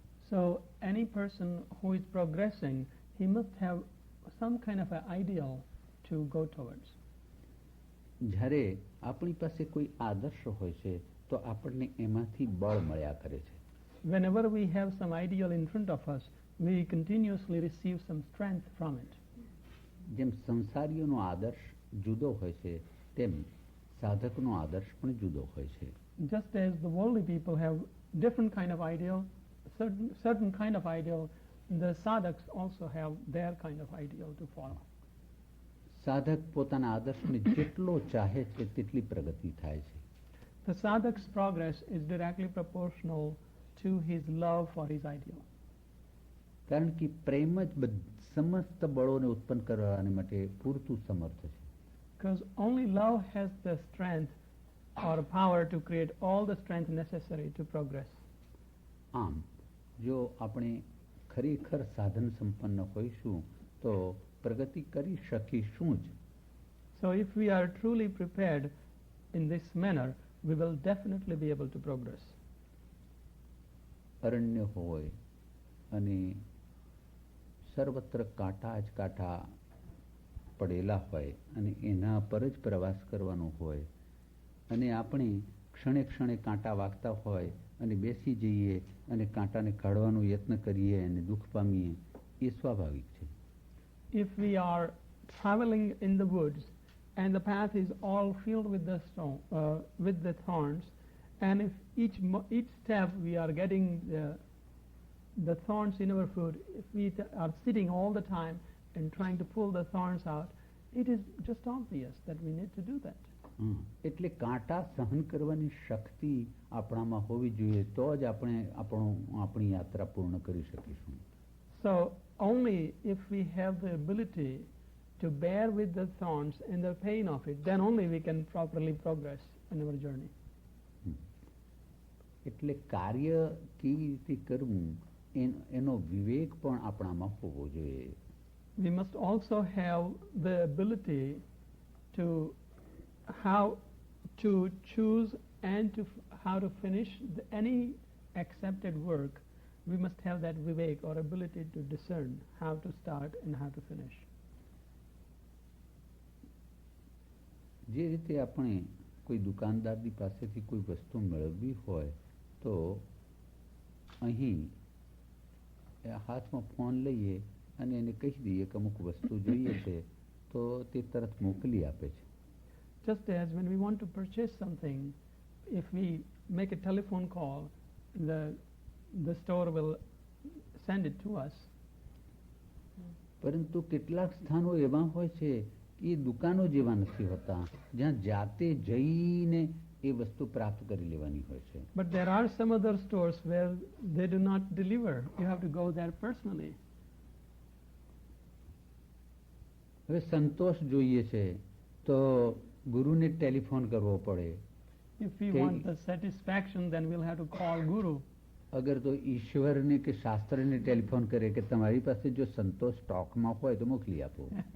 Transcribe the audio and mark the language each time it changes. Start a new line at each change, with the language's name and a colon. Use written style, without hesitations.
English: So any person who is progressing, he must have some kind of an ideal to go towards.
Gujarati: જ્યારે આપણી પાસે કોઈ આદર્શ હોય છે તો આપણને એમાંથી બળ મળ્યા કરે છે.
English: Whenever we have some ideal in front of us, we continuously receive some strength from it.
Gujarati: જેમ સંસારીઓનો આદર્શ જુદો હોય છે તેમ સાધકનો આદર્શ પણ જુદો હોય છે.
English: Just as the worldly people have different kind of ideal, certain kind of ideal, the sadhaks also have their kind of ideal to follow.
Gujarati: સાધક પોતાના આદર્શને જેટલો ચાહે છે તેટલી પ્રગતિ થાય છે.
English: The sadhak's progress is directly proportional to his love for his ideal.
Gujarati: કારણ કે પ્રેમ જ સમસ્ત બળોને ઉત્પન્ન કરવાને માટે પૂરતું સમર્થ છે.
English: Because only love has the strength or power to create all the strength necessary to progress.
Gujarati: આમ જો આપણે ખરેખર સાધન સંપન્ન હોઈશું તો પ્રગતિ કરી શકીશું જ.
English: So if we are truly prepared in this manner, we will definitely be able to progress.
Gujarati: Aranya હોય અને સર્વત્ર કાંટા જ કાંટા પડેલા હોય અને એના પર જ પ્રવાસ કરવાનો હોય અને આપણે ક્ષણે ક્ષણે કાંટા વાગતા હોય અને બેસી જઈએ અને કાંટાને કાઢવાનો ಯತ್ನ કરીએ અને દુઃખ પામીએ એ સ્વાભાવિક છે.
English: If we are traveling in the woods and the path is all filled with the thorns, and if each step we are getting the thorns in our foot, if we are sitting all the time and trying to pull the thorns out, it is just obvious that we need to do that.
Gujarati: એટલે કાંટા સહન કરવાની શક્તિ આપણામાં હોવી જોઈએ તો જ આપણે આપણી યાત્રા પૂર્ણ કરી શકીશું.
English: So only if we have the ability to bear with the thorns and the pain of it, then only we can properly progress in our journey.
Gujarati: એટલે કાર્ય કેવી રીતે કરવું એનો વિવેક પણ આપણામાં હોવો જોઈએ.
English: We must also have the ability to how to choose and how to finish any accepted work. We must have that vivek or ability to discern how to start and how to finish.
Gujarati: જે રીતે આપણે કોઈ દુકાનદારની પાસેથી કોઈ વસ્તુ મેળવવી હોય તો અહીં હાથમાં ફોન લઈએ અને એને કહી દઈએ કે અમુક વસ્તુ જોઈએ છે તો તે તરત મોકલી આપે છે.
English: Just as when we want to purchase something, if we make a telephone call, the store will send it to us.
Gujarati: પરંતુ કેટલાક સ્થાનો એવા હોય છે કે એ દુકાનો જેવા નથી હોતા જ્યાં જાતે જઈને એ વસ્તુ પ્રાપ્ત કરી લેવાની હોય છે.
English: But there are some other stores where they do not deliver. You have to go there personally.
Gujarati: હવે સંતોષ જોઈએ છે તો ગુરુને ટેલિફોન કરવો પડે.
English: If we want the satisfaction, then we'll have to call Guru.
Gujarati: અગર તો ઈશ્વરને કે શાસ્ત્રને ટેલિફોન કરે કે તમારી પાસે જો સંતોષ સ્ટોકમાં હોય તો મોકલી આપો.